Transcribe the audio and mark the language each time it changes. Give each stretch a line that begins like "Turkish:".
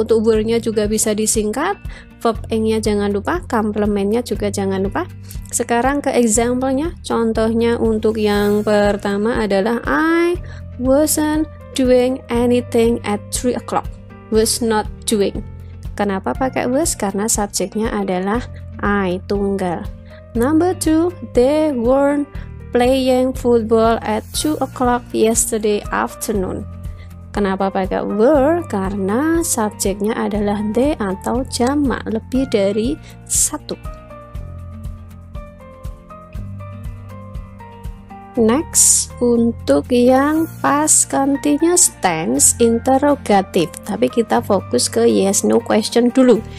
Indonesian: Untuk were-nya juga bisa disingkat, verb ing-nya jangan lupa, komplementnya juga jangan lupa. Sekarang ke example-nya. Contohnya untuk yang pertama adalah
English: I wasn't doing anything at 3 o'clock.
Indonesian: Was not doing. Kenapa pakai was? Karena subjeknya adalah I, tunggal.
English: Number 2, they weren't playing football at 2 o'clock yesterday afternoon.
Indonesian: Kenapa pakai were? Karena subjeknya adalah they atau jamak lebih dari satu. Next, untuk yang past continuous tense interrogative, tapi kita fokus ke yes no question dulu.